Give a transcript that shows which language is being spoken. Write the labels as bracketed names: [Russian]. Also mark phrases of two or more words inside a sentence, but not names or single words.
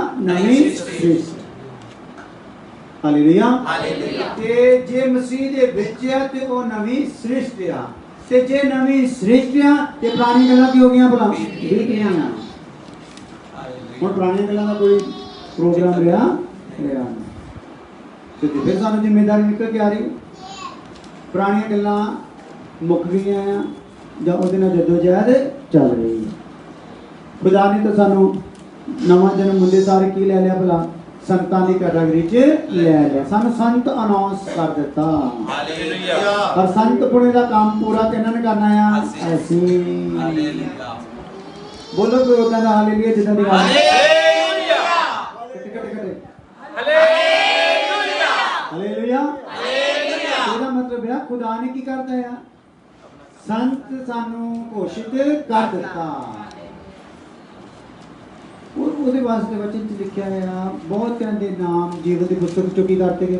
[Punjabi] ਨਵੀਂ ਸ੍ਰਿਸ਼ਟੀ। ਹਾਲੇਲੂਇਆ। ਤੇ ਜੇ ਮਸੀਹ ਦੇ ਵਿੱਚ ਆ ਤੇ ਉਹ ਨਵੀਂ ਸ੍ਰਿਸ਼ਟੀ ਆ, ਤੇ ਜੇ ਨਵੀਂ ਸ੍ਰਿਸ਼ਟੀ ਆ ਤੇ ਪੁਰਾਣੀ ਗੱਲਾਂ ਕੀ ਹੋ ਗਈਆਂ ਭਲਾ? ਬੀਤ ਗਈਆਂ। ਹੁਣ ਪੁਰਾਣੀਆਂ ਗੱਲਾਂ ਦਾ ਕੋਈ ਪ੍ਰੋਗਰਾਮ ਰਿਹਾ ਤੋ ਫਿਰ ਸਾਨੂੰ ਜ਼ਿੰਮੇਦਾਰੀ ਨਿਕਲ ਕੇ ਆ ਰਹੀ। ਪੁਰਾਣੀਆਂ ਗੱਲਾਂ ਮੁੱਕ ਗਈਆਂ ਜਾਂ ਉਹਦੇ ਨਾਲ ਜੱਦੋਜਹਿਦ ਚੱਲ ਰਹੀ ਹੈ। ਖ਼ੁਦਾ ਨੇ ਤੋ ਸਾਨੂੰ ਨਵਾਂ ਜਨਮ ਹੁੰਦੇ ਸਾਰੇ ਕੀ ਲੈ ਲਿਆ ਭਲਾ? ਸੰਤਾਂ ਦੀ ਕੈਟੇਗਰੀ ਚ ਲੈ ਲਿਆ। ਸਾਨੂੰ ਸੰਤ ਅਨਾਊਂਸ ਕਰ ਦਿੱਤਾ। ਹਾਲੇਲੂਯਾ। ਪਰ ਸੰਤ ਪੁਣੇ ਦਾ ਕੰਮ ਪੂਰਾ ਕਿਨ੍ਹਾਂ ਨੇ ਕਰਨਾ ਹੈ? ਐਸੀ। ਹਾਲੇਲੂਯਾ। ਬੋਲੋ ਕੋਈ ਉਦਾਂ ਦਾ ਹਾਲੇਲੂਯਾ ਜਿੱਦਾਂ ਦੀ ਗੱਲ। हालेलुया। ਇਹਦਾ ਮਤਲਬ ਹੈ ਖੁਦਾ ਨੇ ਕੀ ਕਰਦਾ ਹੈ? ਸੰਤ ਸਾਨੂੰ ਘੋਸ਼ਿਤ ਕਰ ਦਿੱਤਾ। ਉਹਦੇ ਵਾਸਤੇ ਵਚਨ ਚ ਲਿਖਿਆ ਹੈ ਬਹੁਤਿਆਂ ਦੇ ਨਾਮ ਜੀਵਨ ਦੀ ਪੁਸਤਕ ਚੋਂ ਕੀ ਕਰਤੇ ਗਏ?